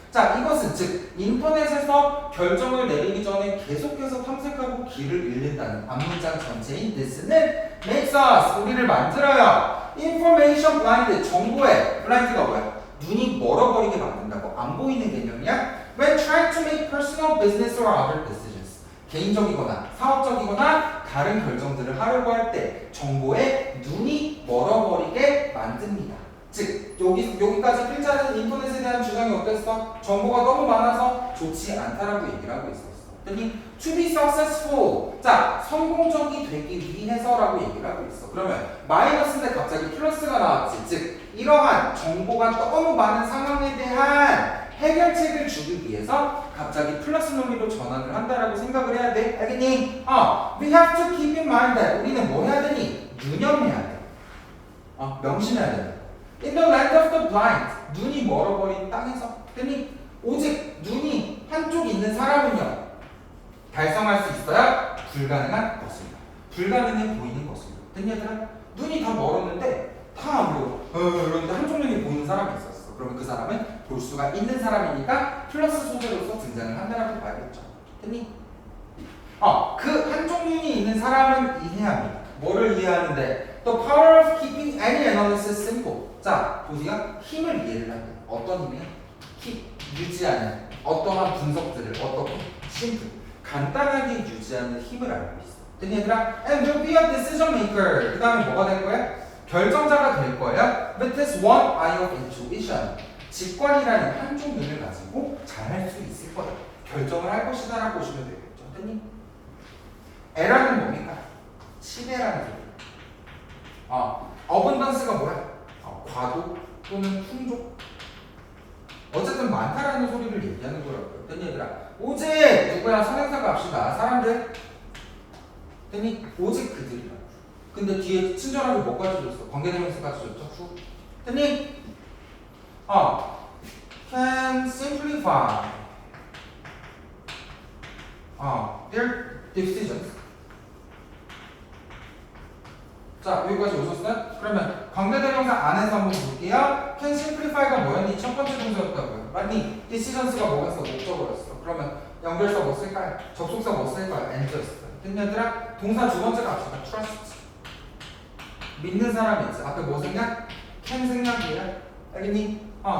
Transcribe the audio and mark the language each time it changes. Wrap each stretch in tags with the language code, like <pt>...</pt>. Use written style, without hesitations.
<ko>자, 이것은 즉 인터넷에서 결정을 내리기 전에 계속해서 탐색하고 길을 잃는다는 앞문장 전체인 this는</ko> <en>makes us,</en> <ko>우리를 만들어요.</ko> <en>information blind,</en> <ko>정보에 blind가 뭐야? 눈이 멀어버리게 만든다고. 안 보이는 개념이야.</ko> <en>when trying to make personal business or other decisions.</en> <ko>개인적이거나 사업적이거나 다른 결정들을 하려고 할 때 정보에 눈이 멀어버리게 만듭니다. 즉 여기까지 필자는 인터넷에 대한 주장이 어땠어? 정보가 너무 많아서 좋지 않다라고 얘기를 하고 있었어. 그러니</ko> <en>to be successful.</en> <ko>자, 성공적이 되기 위해서라고 얘기를 하고 있어. 그러면 마이너스인데 갑자기 플러스가 나왔지. 즉 이러한 정보가 너무 많은 상황에 대한 해결책을 주기 위해서 갑자기 플러스 논리로 전환을 한다라고 생각을 해야 돼. 알겠니?</ko> <en>We have to keep in mind that</en> <ko>우리는 뭐 해야 되니? 유념해야 돼. 명심해야 돼.</ko> <en>In the land of the blind.</en> <ko>눈이 멀어버린 땅에서. 됐니? 오직 눈이 한쪽 있는 사람은요. 달성할 수 있어야 불가능한 것입니다. 불가능해 보이는 것입니다. 됐니 얘들아? 눈이 다 멀었는데 다 안 보여. 그런데 한쪽 눈이 보이는 사람이 있었어. 그러면 그 사람은 볼 수가 있는 사람이니까 플러스 소재로서 등장을 한다라고 봐야겠죠. 됐니? 그 한쪽 눈이 있는 사람은 이해합니다. 뭐를 이해하는데?</ko> <en>The power of keeping any analysis simple.</en> <ko>자, 보세요. 힘을 이해를 하는. 어떤 힘이야? 유지하는 어떠한 분석들을 어떻게? 심플. 간단하게 유지하는 힘을 알고 있어. 됐니 얘들아?</ko> <en>And will be a decision maker.</en> <ko>그 다음에 뭐가 될 거야? 결정자가 될 거야.</ko> <en>With this one eye of intuition.</en> <ko>직관이라는 한쪽 눈을 가지고 잘 할 수 있을 거다. 결정을 할 것이다 라고 보시면 되겠죠. 됐니? 에라는 뭡니까? 치대라는 소리. 어번던스가 뭐야? 과도 또는 풍족. 어쨌든 많다라는 소리를 얘기하는 거라고요. 됐니 얘들아? 오직 누구야? 선행사 값이다. 사람들. 됐니? 오직 그들이라고. 근데 뒤에 친절하게 뭐까지 줬어? 관계대명사까지 줬죠? 후. 됐니?</ko> <en>can simplify their decisions.</en> <ko>자, 여기까지 오셨어요? 그러면 관계대명사 안에서 한번 볼게요.</ko> <en>can simplify</en> <ko>가 뭐였니? 첫 번째 동사였다고요. 맞니? decisions가 뭐였어? 목적어였어. 그러면 연결사 뭐 쓸까요? 접속사 뭐 쓸까요? and였어요. 됐니 얘들아? 동사 두 번째가 합시다. trust. 믿는 사람이 있지. 앞에 뭐 생각? can 생각이에요. 알겠니?</ko>